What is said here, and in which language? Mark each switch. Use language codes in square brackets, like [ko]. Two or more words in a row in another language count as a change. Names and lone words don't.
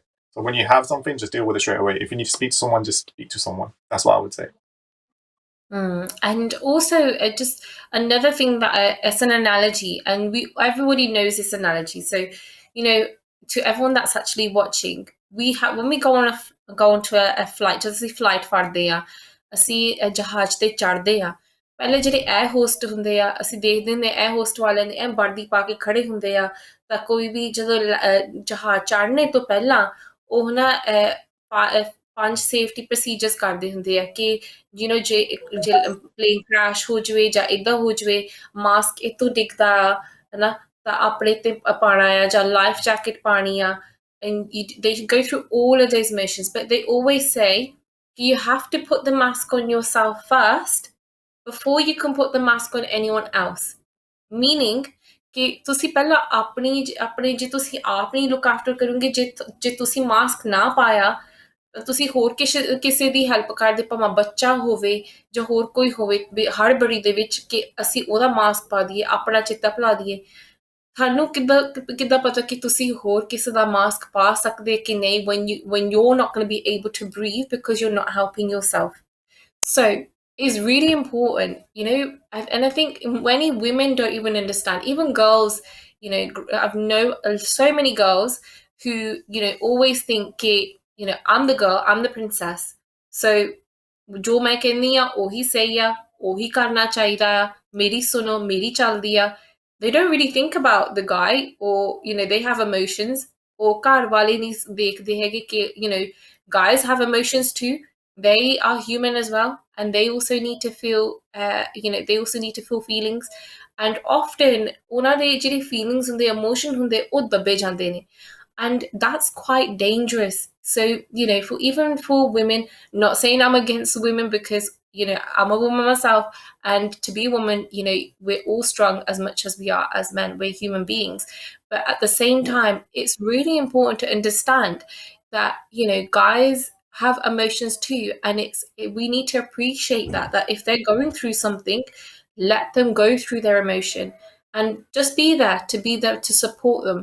[en] So when you have something, just deal with it straight away. If you need to speak to someone, just speak to someone. That's what I would say. mm. And also, just another thing that as an analogy, and we everybody knows this analogy. So, you know, to everyone that's actually watching, we have when we go on go onto a flight, [pa] ਜਦੋਂ ਅਸੀਂ flight ਫੜਦੇ ਆ, ਅਸੀਂ ਜਹਾਜ਼ ਤੇ ਚੜ੍ਹਦੇ ਆ, ਪਹਿਲੇ ਜਿਹੜੇ ਇਹ ਹੋਸਟ ਹੁੰਦੇ ਆ, ਅਸੀਂ ਦੇਖਦੇ ਹੁੰਦੇ ਇਹ ਹੋਸਟ ਵਾਲਿਆਂ ਨੇ ਇਹ ਵਰਦੀ ਪਾ ਕੇ ਖੜੇ ਹੁੰਦੇ ਆ, ਤਾਂ ਕੋਈ ਵੀ ਜਦੋਂ ਜਹਾਜ਼ ਚੜ੍ਹਨੇ ਤੋਂ ਪਹਿਲਾਂ ਉਹ ਨਾ ਪੰਜ [en] safety procedures [pa] ਕਰਦੇ ਹੁੰਦੇ ਆ ਕਿ ਜੇ [en] plane crash [pa] ਹੋ ਜਾਵੇ ਜਾਂ ਏਦਾਂ ਹੋ ਜਾਵੇ, ਮਾਸਕ ਇੱਥੋਂ ਡਿੱਗਦਾ ਆ, ਹਨਾ, ਤਾਂ ਆਪਣੇ ਤੇ ਪਾਉਣਾ ਆ ਜਾਂ [en] life jacket [pa] ਪਾਉਣੀ ਆ, [en] and they go through all of those motions, but they always say you have to put the mask on yourself first before you can put the mask on anyone else. [pa] Meaning ਕਿ ਤੁਸੀਂ ਪਹਿਲਾਂ ਆਪਣੇ ਜੇ ਤੁਸੀਂ ਆਪ ਨਹੀਂ [en] look after [pa] ਕਰੋਗੇ, ਜੇ ਤੁਸੀਂ ਮਾਸਕ ਨਾ ਪਾਇਆ, ਤੁਸੀਂ ਹੋਰ ਕਿਸੇ ਦੀ ਹੈਲਪ ਕਰਦੇ, ਭਾਵੇਂ ਬੱਚਾ ਹੋਵੇ ਜਾਂ ਹੋਰ ਕੋਈ ਹੋਵੇ ਹੜਬੜੀ ਦੇ ਵਿੱਚ, ਕਿ ਅਸੀਂ ਉਹਦਾ ਮਾਸਕ ਪਾ ਦਈਏ, ਆਪਣਾ ਚਿੱਤਾ ਭੁਲਾ ਦਈਏ, ਤੁਹਾਨੂੰ ਕਿੱਦਾਂ ਕਿੱਦਾਂ ਪਤਾ ਕਿ ਤੁਸੀਂ ਹੋਰ ਕਿਸੇ ਦਾ ਮਾਸਕ ਪਾ ਸਕਦੇ ਕਿ ਨਹੀਂ, [en] when you're not going to be able to breathe because you're not helping yourself. So it's really important, and I think many women don't even understand, even girls, I've known so many girls who, always think, I'm the girl, I'm the princess. [pa] So ਜੋ ਮੈਂ ਕਹਿੰਦੀ ਆ ਉਹੀ ਸਹੀ ਆ, ਉਹੀ ਕਰਨਾ ਚਾਹੀਦਾ ਆ, ਮੇਰੀ ਸੁਣੋ, ਮੇਰੀ ਚੱਲਦੀ ਆ. [en] They don't really think about the guy, or they have emotions, or [pa] ਘਰ ਵਾਲੇ ਨਹੀਂ ਦੇਖਦੇ ਹੈਗੇ ਕਿ [en] guys have emotions too. They are human as well, and they also need to feel they also need to feel feelings. And often [pa] ਉਹਨਾਂ ਦੇ ਜਿਹੜੇ feelings ਹੁੰਦੇ, emotion ਹੁੰਦੇ, ਉਹ ਦੱਬੇ ਜਾਂਦੇ ਨੇ, [en] and that's quite dangerous. So for even for women, not saying I'm against women, because I'm a woman myself, and to be a woman, we're all strong as much as we are as men, we're human beings. But at the same time, it's really important to understand that guys have emotions too, and we need to appreciate that if they're going through something, let them go through their emotion, and just be there to support them.